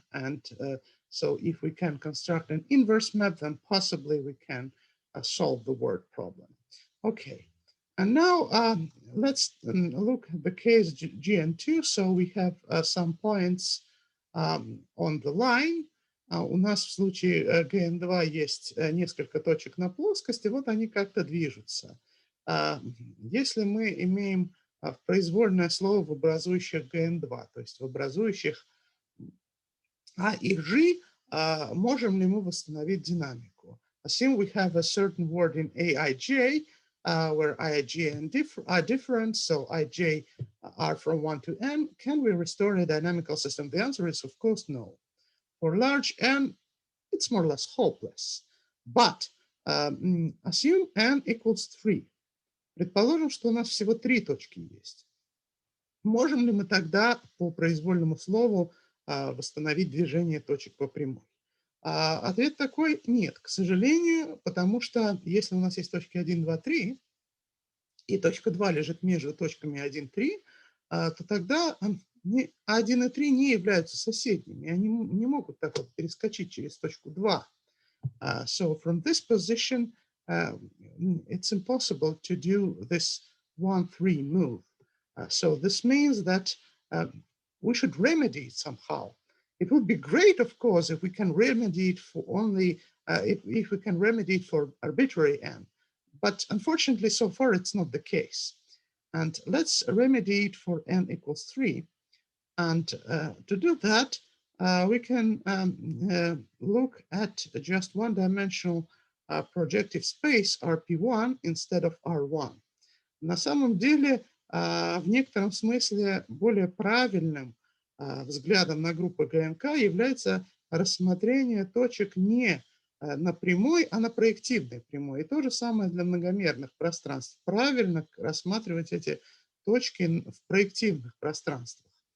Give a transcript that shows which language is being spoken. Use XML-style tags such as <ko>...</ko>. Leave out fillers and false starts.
<en>And so if we can construct an inverse map, then possibly we can solve the word problem. Okay. And now let's look at the case GN2. So we have some points on the line.</en> <ru>У нас в случае GN2 есть несколько точек на плоскости, вот они как-то движутся. Если мы имеем произвольное слово в образующих GN2, то есть в образующих А и G, можем ли мы восстановить динамику?</ru> <en>Assume we have a certain word in Aij, where Ij and are different, so Ij are from 1 to n. Can we restore a dynamical system? The answer is, of course, no. For large n, it's more or less hopeless. But assume n equals 3.</en> <ru>Предположим, что у нас всего 3 точки есть. Можем ли мы тогда по произвольному слову восстановить движение точек по прямой? Ответ такой – нет, к сожалению, потому что если у нас есть точки 1, 2, 3, и точка 2 лежит между точками 1, 3, то тогда 1 и 3 не являются соседними, они не могут так вот перескочить через точку 2.</ru> <en>So from this position, it's impossible to do this 1-3 move. So this means that we should remedy it somehow. It would be great, of course, if we can remedy it for only, if we can remedy it for arbitrary n. But unfortunately, so far, it's not the case. And let's remedy it for n equals 3. And to do that, we can look at just one-dimensional projective space RP1 instead of R1.</en> <ru>На самом деле, в некотором смысле более правильным взглядом на группу ГНК является рассмотрение точек не на прямой, а на проективной прямой. И то же самое для многомерных пространств. Правильно рассматривать эти точки в проективных пространствах.</ru>